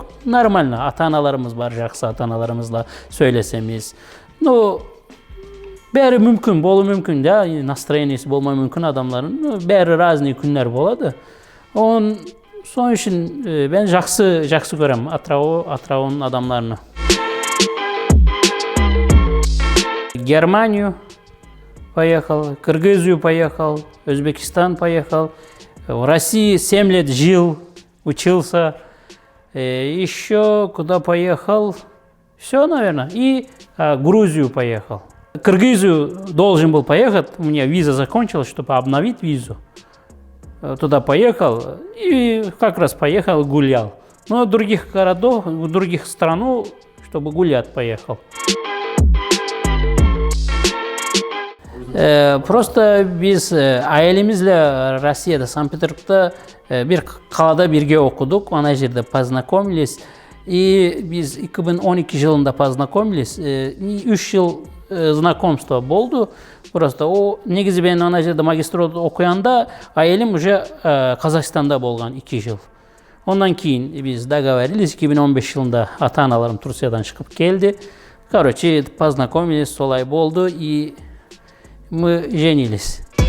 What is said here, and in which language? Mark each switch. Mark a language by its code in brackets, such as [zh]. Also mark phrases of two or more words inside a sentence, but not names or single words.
[kk] Нормально, ата-аналарымыз бар, жақсы ата-аналарымызла сөйлесеміз. Бәрі мүмкін, болу мүмкін, да, настроениесі болмай мүмкін адамлардың. Бәрі разный күндер болады. Son үшін ben жақсы көрем Атырауның адамларını. [ru] Германию поехал, Кыргызию поехал, Өзбекистан поехал, в России 7 лет жил, учился, еще куда поехал, все, наверное, и Грузию поехал. Кыргызию должен был поехать, у меня виза закончилась, чтобы обновить визу. Туда поехал и как раз поехал, гулял. Но в других городах, в других стран, чтобы гулять поехал. [kk] Просто біз айелімізle Россияда, Санкт-Петербургта bir қалада бірге оқыдық, ана жерде познакомились. И biz 2012 жылында познакомились. 3 жыл знакомство болды. Просто о негізі мен ана жерде магистратурада оқығанда айелім уже Қазақстанда болған 2 жыл. Ondan кейін biz договорились, 2015 жылында ата-аналарым Турциядан шығып келді. [ru] Короче, познакомились, [kk] солай болды [ru] и мы женились.